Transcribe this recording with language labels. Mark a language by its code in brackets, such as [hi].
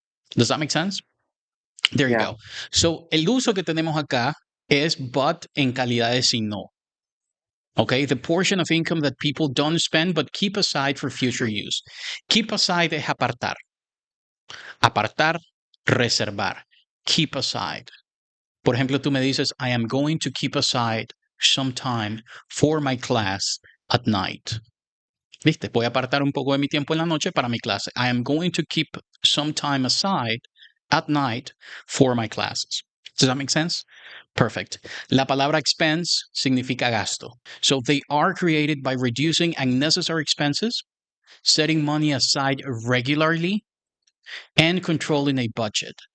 [en] Does that make sense? There you go. [es] So, el uso que tenemos acá es but en calidad de si no. [en] Okay, the portion of income that people don't spend but keep aside for future use. [es] Keep aside es apartar. Apartar, reservar. Keep aside. Por ejemplo, tú me dices, [en] I am going to keep aside some time for my class at night. [es] ¿Viste? Voy a apartar un poco de mi tiempo en la noche para mi clase. [en] I am going to keep some time aside at night for my classes. Does that make sense? Perfect. [es] La palabra expense significa gasto. [en] So they are created by reducing unnecessary expenses, setting money aside regularly, and controlling a budget.